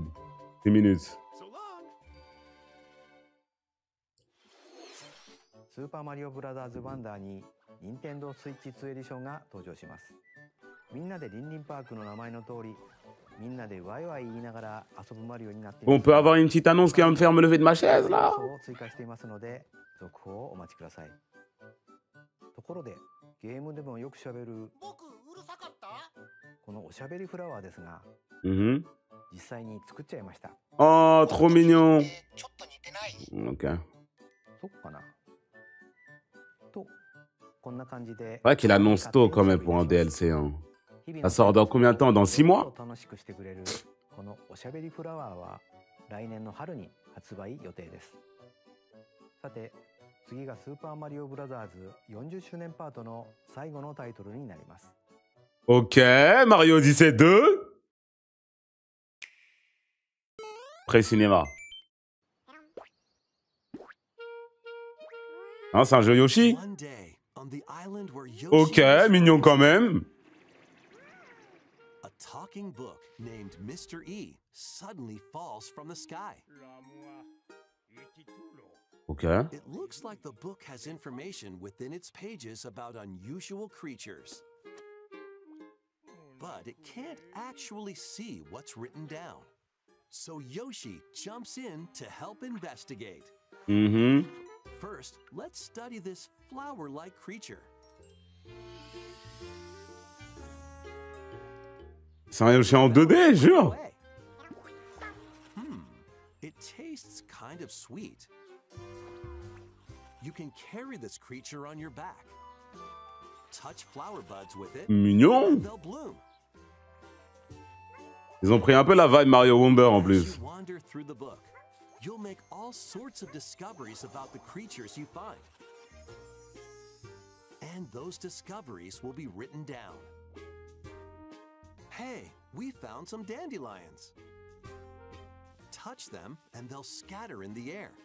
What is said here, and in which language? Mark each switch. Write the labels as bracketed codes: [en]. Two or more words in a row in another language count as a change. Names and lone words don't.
[fr] 10 minutes. [ja] Super Mario Bros. Wonder に Nintendo Switch 2 エディションが登場します。みんなでリンリンパークの名前の通り、みんなでワイワイ言いながら遊ぶマリオになっています。 [fr] On peut avoir une petite annonce qui va me faire me lever de ma chaise, là. [ja] 追加していますので、続報をお待ちください。ところで、ゲームでもよく喋るこのおしゃべりフラワーですが、実際に作っちゃいました。 [fr] Oh, trop mignon. Ok. [ja] そっかな。と。 [fr] C'est vrai qu'il annonce tôt quand même pour un DLC. Hein. Ça sort dans combien de temps? Dans 6 mois? [ja] このおしゃべりフラワーは来年の春に発売予定です。さて、次がスーパーマリオブラザーズ40周年パートの最後のタイトルになります。 [fr] Ok, Mario Odyssey 2. Pré-cinéma. Hein, c'est un jeu Yoshi? Ok, mignon quand même. [en] A talking book named Mr. E suddenly falls from the sky. Okay. It looks like the book has information within its pages about unusual creatures. But it can't actually see what's written down. So Yoshi jumps in to help investigate. First, let's study this flower-like creature. [fr] C'est un Yoshi en 2D, jure. [en] It tastes kind of sweet. You can carry this creature on your back. Touch flower buds with it. [fr] Mignon. [en] And they'll bloom. [fr] Ils ont pris un peu la vibe Mario Wonder en plus. [en] Wander through the book. You'll make all sorts of discoveries about the creatures you find. And those discoveries will be written down. Hey, we found some dandelions. Touch them and they'll scatter in the air.